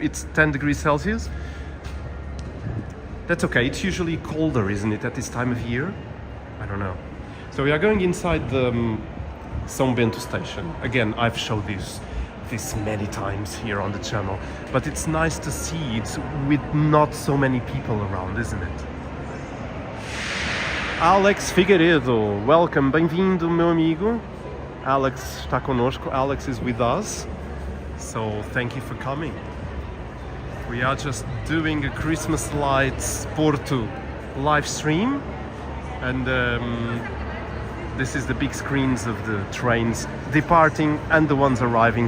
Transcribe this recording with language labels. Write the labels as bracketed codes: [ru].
[en] It's 10 degrees Celsius? That's okay, it's usually colder, isn't it, at this time of year? I don't know. So we are going inside the São Bento station. Again, I've showed this many times here on the channel, but it's nice to see it with not so many people around, isn't it? [pt] Alex Figueiredo, welcome, bem-vindo, meu amigo. Alex está connosco, [en] Alex is with us, so thank you for coming. We are just doing a Christmas Lights Porto live stream, and this is the big screens of the trains departing and the ones arriving.